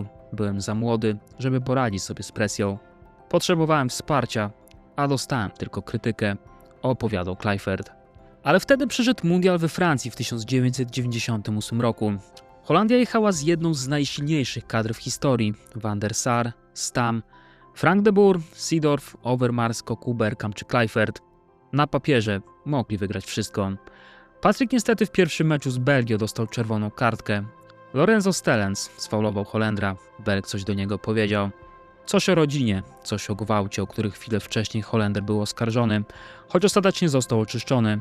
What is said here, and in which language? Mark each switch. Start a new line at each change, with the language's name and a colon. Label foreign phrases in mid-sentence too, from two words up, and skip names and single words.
Polish: Byłem za młody, żeby poradzić sobie z presją. Potrzebowałem wsparcia, a dostałem tylko krytykę, opowiadał Kluivert. Ale wtedy przyszedł mundial we Francji w 1998 roku. Holandia jechała z jedną z najsilniejszych kadr w historii: Van der Sar, Stam, Frank de Boer, Seedorf, Overmars, Cocu, Bergkamp czy Kluivert. Na papierze mogli wygrać wszystko. Patrick niestety w pierwszym meczu z Belgią dostał czerwoną kartkę. Lorenzo Stellens sfaulował Holendra. Berg coś do niego powiedział. Coś o rodzinie, coś o gwałcie, o których chwilę wcześniej Holender był oskarżony, choć ostatecznie został oczyszczony.